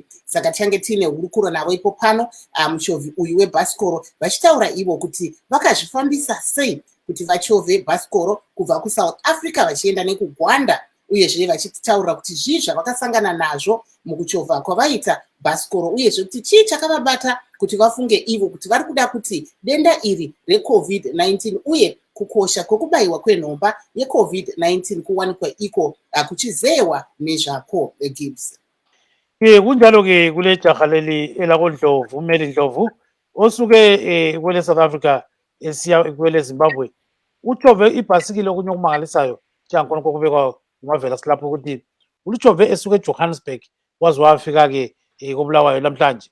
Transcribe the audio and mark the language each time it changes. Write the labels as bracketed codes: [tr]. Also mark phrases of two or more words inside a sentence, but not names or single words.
[sn] Saka tichange tiine hurukuro navo ipo pano muchovhi uyu webhasikoro vachitaura ivo kuti vakazvifambisa sei kuti vachovhe bhasikoro kubva kuSouth Africa vachienda nekugwanda, uyezve vachitaura kuti zvii zvavakasangana nazvo mukuchovha kwavaita bhasikoro, uyezve kuti chii chakavabata kuti vafunge ivo kuti vari kuda kuti denda iri reCovid-19 uye kukosha kwekubayiwa kwenhomba yeCovid-19 kuwanikwa iko kuchizewa nezvako Gibbs. [nd] Kunjalo ke kule jaha leli elakoNdlovu Meli Ndlovu osuke kwele South Africa esiya kwele Zimbabwe. Uchove ibhasikile okunye okumangalisayo njengakhona kokubekwa ngumavela silapho ukuthi uluchove esuke eJohannesburg waze wafika ke koBulawayo namhlanje.